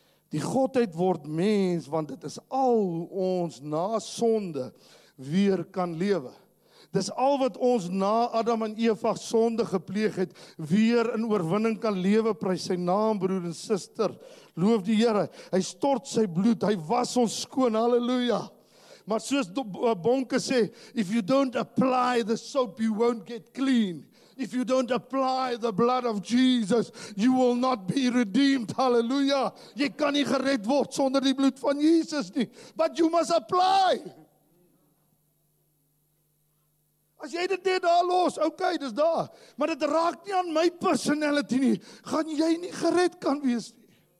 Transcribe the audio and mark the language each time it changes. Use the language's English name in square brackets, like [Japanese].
[Afrikaans] Die godheid word mens, want dit is al ons na sonde weer kan lewe. Dis al wat ons na Adam en Eva sonde gepleeg het, weer in oorwinning kan lewe. Prys sy naam, broer en suster. Loof die Here. Hy stort sy bloed, hy was ons skoon. Halleluja. Maar soos Bonke sê, [English] if you don't apply the soap, you won't get clean. If you don't apply the blood of Jesus, you will not be redeemed. Hallelujah. [Afrikaans] Jy kan nie gered word sonder die bloed van Jesus nie. [English] But you must apply. [Afrikaans] As jy dit net daar los, okay, dis daar. Maar dit raak nie aan my personality nie. Gaan jy nie gered kan wees nie.